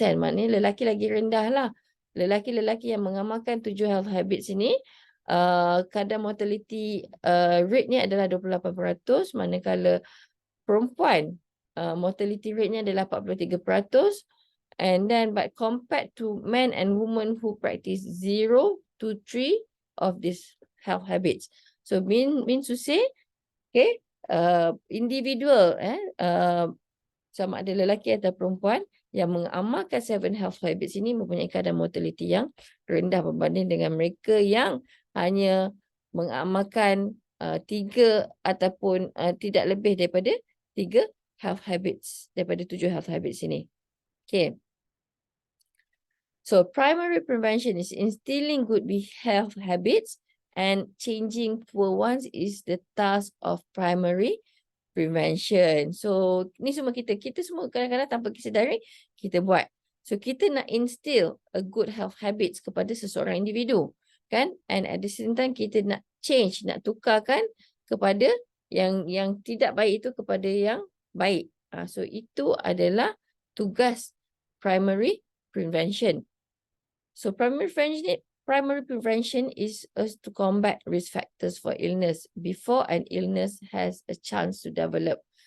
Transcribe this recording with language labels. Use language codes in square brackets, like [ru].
[ms] Maknanya lelaki lagi rendah lah. Lelaki-lelaki yang mengamalkan 7 health habits ini, kadar mortality rate-nya adalah 28%, manakala perempuan mortality rate-nya adalah 43%. [en] And then but compared to men and women who practice 0 to 3 of these health habits. So means to say, okay, individual [ms] sama ada lelaki atau perempuan yang mengamalkan 7 health habits ini mempunyai kadar mortality yang rendah berbanding dengan mereka yang hanya mengamalkan 3 ataupun tidak lebih daripada 3 health habits daripada 7 health habits ini. [en] Okay. So primary prevention is instilling good health habits and changing poor ones is the task of primary prevention. [ms] So ni semua kita semua kadang-kadang tanpa kesedari kita buat. So kita nak [en] instill a good health habits [ms] kepada seseorang individu, kan? [en] And at the same time [ms] kita nak change, nak tukarkan kepada yang tidak baik itu kepada yang baik. So itu adalah tugas primary prevention. [en] So primary prevention is us to combat risk factors for illness before an illness has a chance to develop.